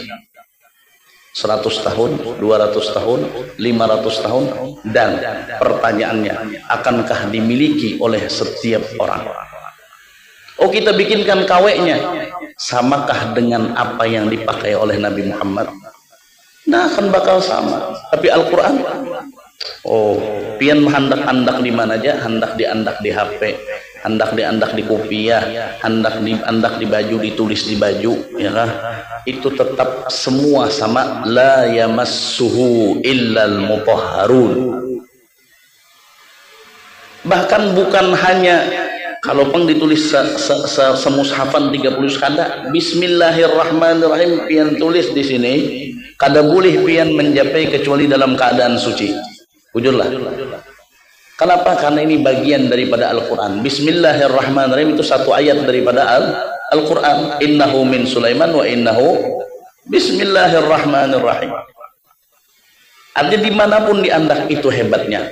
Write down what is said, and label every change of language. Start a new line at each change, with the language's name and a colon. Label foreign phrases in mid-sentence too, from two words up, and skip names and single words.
Indonesian: 100 tahun, 200 tahun, 500 tahun, dan pertanyaannya, akankah dimiliki oleh setiap orang? Oh, kita bikinkan kaweknya, samakah dengan apa yang dipakai oleh Nabi Muhammad? Nah, akan bakal sama. Tapi Al-Quran, oh,
Banjar: pian hendak-hendak di mana aja, hendak diandak di HP, hendak diandak di kopiah, hendak diandak di baju, ditulis di baju, ya kan?
Indonesian: Itu tetap semua sama,
Arabic: لا يمسه إلا المطهرون.
Banjar: Bahkan bukan hanya kalau peng ditulis semushafan 30 kada, bismillahirrahmanirrahim pian tulis di sini, kada boleh pian menjapai kecuali dalam keadaan suci. Ujurlah. Kenapa?
Indonesian: Karena ini bagian daripada Al-Quran. Bismillahirrahmanirrahim itu satu ayat daripada Al-Quran.
Arabic: إنه من سليمان وإنه بسم الله الرحمن الرحيم.
Banjar: Artinya dimanapun diandak itu hebatnya.